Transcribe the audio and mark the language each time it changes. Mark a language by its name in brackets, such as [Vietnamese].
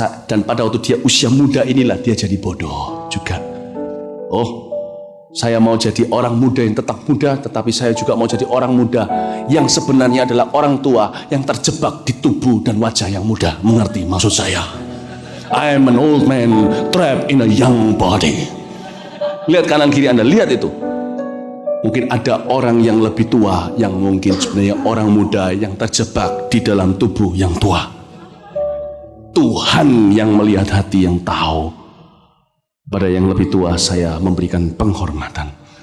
[Indonesian] Dan pada waktu dia usia muda inilah dia jadi bodoh juga. Oh, saya mau jadi orang muda yang tetap muda, tetapi saya juga mau jadi orang muda yang sebenarnya adalah orang tua yang terjebak di tubuh dan wajah yang muda. Mengerti maksud saya? [English] I am an old man trapped in a young body. [Indonesian] Lihat kanan kiri Anda, lihat itu. Mungkin ada orang yang lebih tua yang mungkin sebenarnya orang muda yang terjebak di dalam tubuh yang tua. Tuhan yang melihat hati yang tahu. Pada yang lebih tua saya memberikan penghormatan.